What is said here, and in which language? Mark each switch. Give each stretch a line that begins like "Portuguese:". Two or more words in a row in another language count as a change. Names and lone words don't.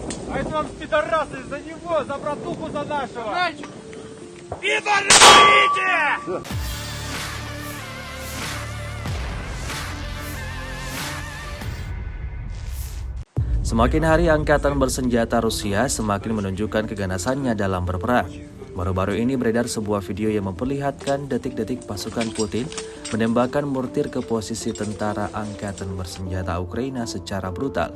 Russian: А это вам пидорасы за него, за братуху за нашего!
Indonesian: Semakin hari angkatan bersenjata Rusia semakin menunjukkan keganasannya dalam berperang. Baru-baru ini beredar sebuah video yang memperlihatkan detik-detik pasukan Putin menembakkan mortir ke posisi tentara angkatan bersenjata Ukraina secara brutal.